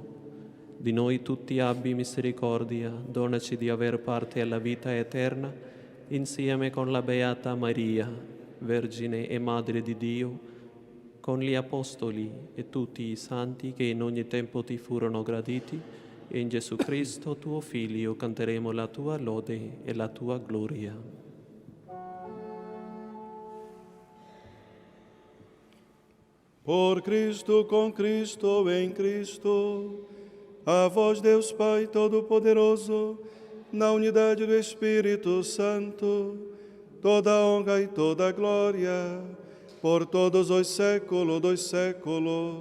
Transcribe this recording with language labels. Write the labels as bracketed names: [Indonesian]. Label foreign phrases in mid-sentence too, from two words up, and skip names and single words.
[Italian] Di noi tutti abbi misericordia, donaci di aver parte alla vita eterna, insieme con la Beata Maria, Vergine e Madre di Dio, con gli Apostoli e tutti i santi che in ogni tempo ti furono graditi, e in Gesù Cristo, tuo Figlio, canteremo la tua lode e la tua gloria. [Portuguese] Por Cristo, com Cristo, em Cristo, a vós, Deus Pai Todo-Poderoso, na unidade do Espírito Santo, toda a honra e toda a glória, por todos os séculos dos séculos.